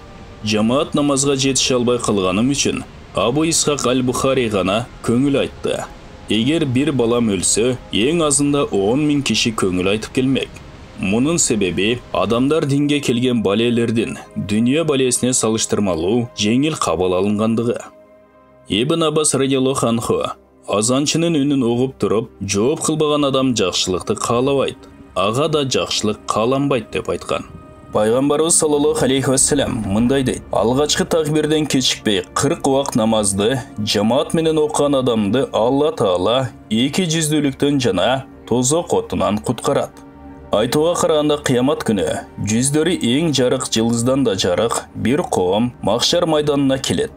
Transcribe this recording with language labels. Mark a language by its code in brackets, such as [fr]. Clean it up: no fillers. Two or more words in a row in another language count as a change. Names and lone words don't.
[ky] Жамаат намазга жетише албай калганым үчүн Абу Исхак аль-Бухари гана көңүл айтты. Эгер бир балам өлсө, эң азында 10.000 киши көңүл айтып келмек. Мунун себеби адамдар динге келген балелердин дүйнө балесине салыштырмалуу жеңил кабыл алынгандыгы. Ибн Аббас [ar] رضي الله عنه [ky] азанчынын үнүн угуп туруп, жооп кылбаган адам жакшылыкты каалабайт, ага да жакшылык кааланбайт деп айткан. Пайгамбарыбыз [ar] صلى الله عليه وسلم [ky] мындай дейт. Алгачкы такбирден кечикпей 40 вакыт намазды жамаат менен окуган адамды Алла Таала 200-дүүлүктөн жана тозок отунан куткарат. Айтууга караганда кыямат күнү жүздөрү эң жарык жылдыздан да жарык бир коом махшар майданына келет.